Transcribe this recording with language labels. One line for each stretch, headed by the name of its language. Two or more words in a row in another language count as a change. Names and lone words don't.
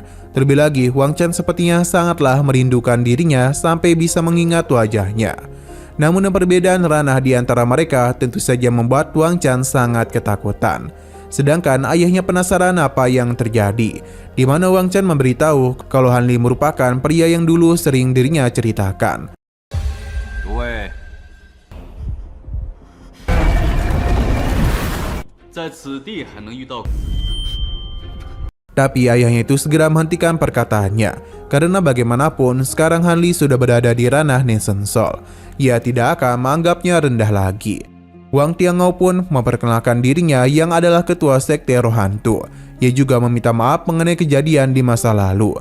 Indonesian: Terlebih lagi, Wang Chan sepertinya sangatlah merindukan dirinya sampai bisa mengingat wajahnya. Namun perbedaan ranah di antara mereka tentu saja membuat Wang Chan sangat ketakutan. Sedangkan ayahnya penasaran apa yang terjadi, di mana Wang Chan memberitahu kalau Hanli merupakan pria yang dulu sering dirinya ceritakan.
Chinese: 诸位，在此地还能遇到。
Indonesian: Tapi ayahnya itu segera menghentikan perkataannya, karena bagaimanapun sekarang Han Li sudah berada di ranah Nation Soul. Ia tidak akan menganggapnya rendah lagi. Wang Tiangao pun memperkenalkan dirinya yang adalah ketua sekte roh hantu. Ia juga meminta maaf mengenai kejadian di masa lalu.